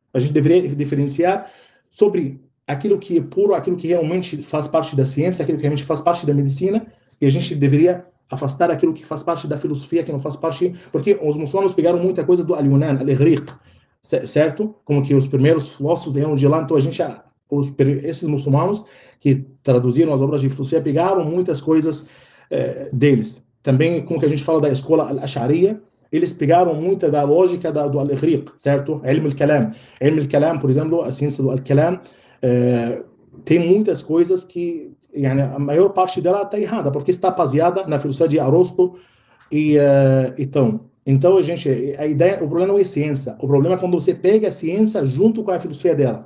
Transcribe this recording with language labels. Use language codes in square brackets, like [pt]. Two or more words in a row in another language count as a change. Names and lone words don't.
[pt] A gente deveria diferenciar sobre aquilo que é puro, aquilo que realmente faz parte da ciência, aquilo que realmente faz parte da medicina, e a gente deveria afastar aquilo que faz parte da filosofia, que não faz parte, porque os muçulmanos pegaram muita coisa do Al-Yunan, Al-Ighriq, certo? Como que os primeiros filósofos eram de lá, então a gente, esses muçulmanos que traduziram as obras de filosofia pegaram muitas coisas deles. Também, como que a gente fala da escola Al-Ash'ariyya, eles pegaram muita da lógica do Al-Ighriq, certo? [ar] علم الكلام. علم الكلام, [pt] por exemplo, a ciência do Al-Kalam, tem muitas coisas que, a maior parte dela está errada, porque está baseada na filosofia de Aristotle e então, gente, a ideia, o problema não é ciência, o problema é quando você pega a ciência junto com a filosofia dela.